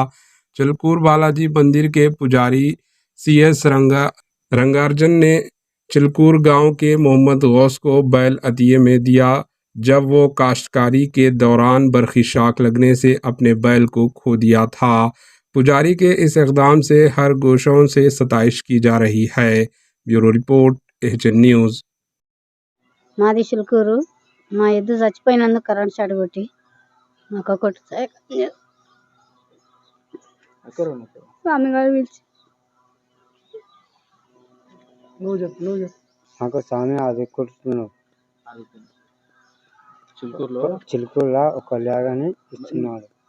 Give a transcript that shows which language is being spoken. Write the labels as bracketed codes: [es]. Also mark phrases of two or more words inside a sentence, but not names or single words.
[ur] چلکور بالاجی مندر کے پجاری سی ایس رنگارجن نے چلکور گاؤں کے محمد غوث کو بیل عطیے میں دیا، جب وہ کاشتکاری کے دوران برقی شاک لگنے سے اپنے بیل کو کھو دیا تھا۔ پجاری کے اس اقدام سے ہر گوشوں سے ستائش کی جا رہی ہے۔ [en] Bureau report HN News. [te] మాది చిలుకూరు. మా ఎద్దు చచ్చిపోయినందుకు [en] current shot [te] కొట్టి మాకు ఒకటి స్వామి గారు పిలిచి మాకు స్వామి అది కొడుతున్నావు చిలుకూరులో ఒక లేగని ఇస్తున్నాడు।